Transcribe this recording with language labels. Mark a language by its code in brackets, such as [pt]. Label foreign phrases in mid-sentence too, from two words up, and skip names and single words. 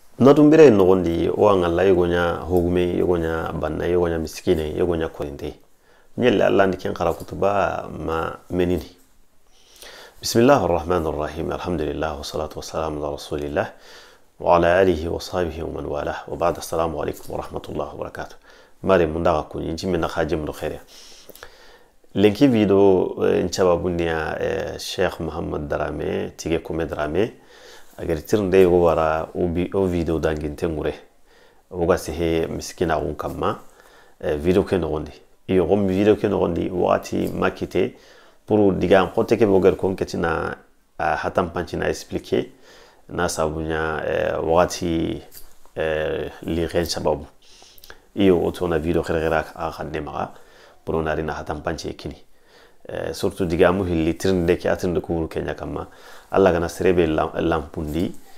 [snk] Natumbire nogondi o angalla yegonya hogume yegonya banna yegonya miskine yegonya korinte nyelle Allah ndiken khara kutuba ma menini. [ar] بسم الله الرحمن الرحيم. الحمد لله والصلاة والسلام على رسول الله و على آله و صحبه و من والاه و بعد. السلام عليكم و رحمة الله و بركاته. [snk] Mare mundaga kunyi jimena khajim do khair. Lenki video nchababunia Sheikh Muhammad Darame tige kome Darame agar tirnde go wara o video danginte ngure oga sehe miskina gun kamma video ke nogondi iyo gom video ke nogondi wati makite pour diga ngote ke boger kon ketina hatam panchina expliquer na sabunya wati li ren sababu iyo otona video khere a khande maga pour on arina hatam panche kini surtout diga mu hilli tirnde ke atinde ko kenya kamma Allah gana serebe lampundi